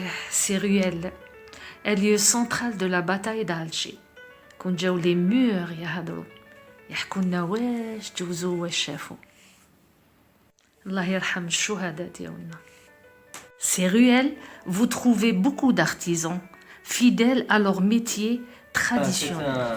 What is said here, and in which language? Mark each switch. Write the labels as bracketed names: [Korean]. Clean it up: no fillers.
[French] Ces ruelles est lieu central de la bataille d'Alger. Quand les murs [Arabic] يهضروا يحكوا لنا واش جوزوا واش شافوا. الله يرحم الشهداء ديالنا. [French] Ces ruelles, vous trouvez beaucoup d'artisans fidèles à leur métier traditionnel.